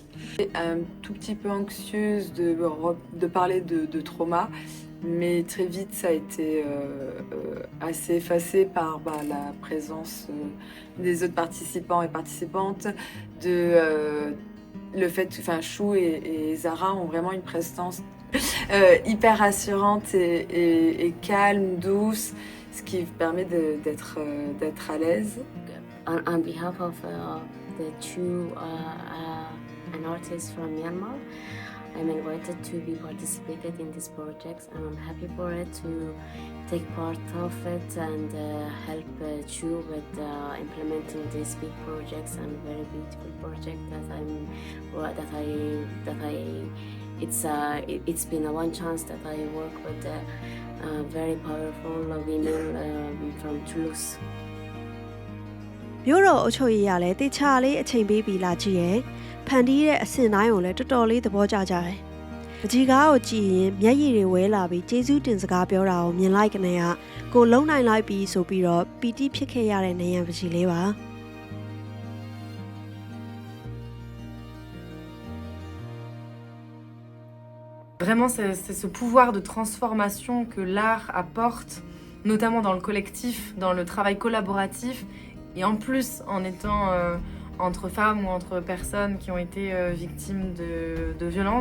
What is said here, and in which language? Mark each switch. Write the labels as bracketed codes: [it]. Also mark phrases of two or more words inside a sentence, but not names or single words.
[fr] Un tout petit peu anxieuse de parler de trauma, mais très vite ça a été assez effacé par la présence des autres participants et participantes, le fait que Shu et Zara ont vraiment une présence hyper rassurante et calme, douce, ce qui permet d'être à l'aise. [en] On behalf of the two an artist from Myanmar, I'm invited to be participated in this project, and I'm happy for it to take part of it and help Chu with implementing these big projects and very beautiful project it's been a one chance that I work with very powerful women from Toulouse. [my] မြို့တော်အုပ်ချုပ်ရေးရလဲတခြားလေးအချိန်ပေးပြီးလာကြည့်ရယ်ဖန်တီးတဲ့အဆင့်တိုင်းကိုလည်းတော်တော်လေးသဘောကျကြတယ်။ပကြီးကားကိုကြည့်ရင်မျက်ရည်တွေဝဲလာပြီးကျေးဇူးတင်စကားပြောတာကိုမြင်လိုက်ကနေကကိုလုံးနိုင်လိုက်ပြီးဆိုပြီးတော့ပီတိဖြစ်ခဲ့ရတဲ့နေရန်ပကြီးလေးပါ [fr] Vraiment, c'est ce pouvoir de transformation que l'art apporte, notamment dans le collectif, dans le travail collaboratif, et en plus en étant entre femmes ou entre personnes qui ont été victimes de violences.